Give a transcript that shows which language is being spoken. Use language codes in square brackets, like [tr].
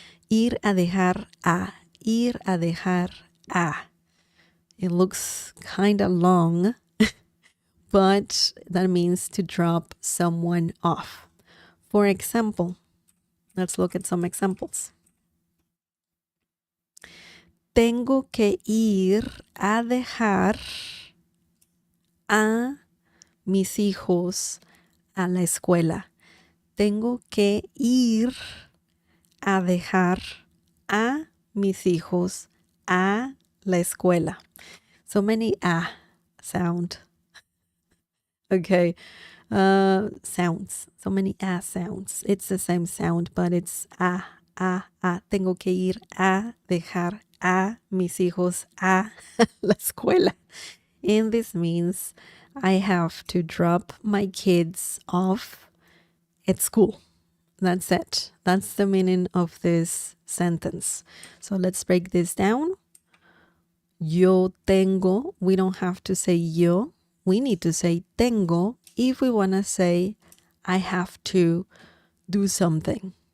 [es] Ir a dejar a. Ir a dejar a. [en] It looks kind of long, but that means to drop someone off. For example, let's look at some examples. [es] Tengo que ir a dejar a mis hijos a la escuela. Tengo que ir a dejar a mis hijos a la escuela. [en] So many sound. Okay. Sounds. So many sounds. It's the same sound, but it's a. [es] Tengo que ir a dejar a mis hijos a la escuela. [en] And this means I have to drop my kids off at school. That's it. That's the meaning of this sentence. So let's break this down. Yo tengo. We don't have to say yo. We need to say tengo if we want to say I have to do something.